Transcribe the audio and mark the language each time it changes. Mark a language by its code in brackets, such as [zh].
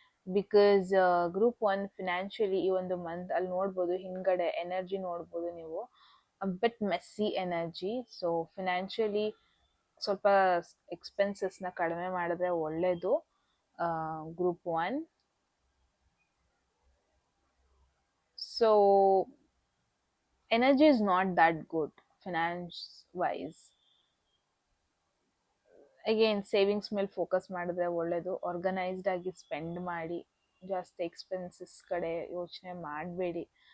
[kn] Because group 1 financially ಈ ಒಂದು month ಅಲ್ಲಿ ನೋಡ್ಬೋದು, ಹಿಂದ್ಗಡೆ ಎನರ್ಜಿ ನೋಡ್ಬೋದು ನೀವು, [en] Bit messy energy. [kn] ಸೊ ಫಿನಾನ್ಷಿಯಲಿ ಸ್ವಲ್ಪ ಎಕ್ಸ್ಪೆನ್ಸಸ್ನ ಕಡಿಮೆ ಮಾಡಿದ್ರೆ ಒಳ್ಳೆಯದು group 1. [en] So energy is not that good finance wise. [kn] Again savings ಮೇಲೆ ಫೋಕಸ್ ಮಾಡಿದ್ರೆ ಒಳ್ಳೇದು. ಆರ್ಗನೈಸ್ಡ್ ಆಗಿ ಸ್ಪೆಂಡ್ ಮಾಡಿ, ಜಾಸ್ತಿ ಎಕ್ಸ್ಪೆನ್ಸಸ್ ಕಡೆ ಯೋಚನೆ ಮಾಡಬೇಡಿ.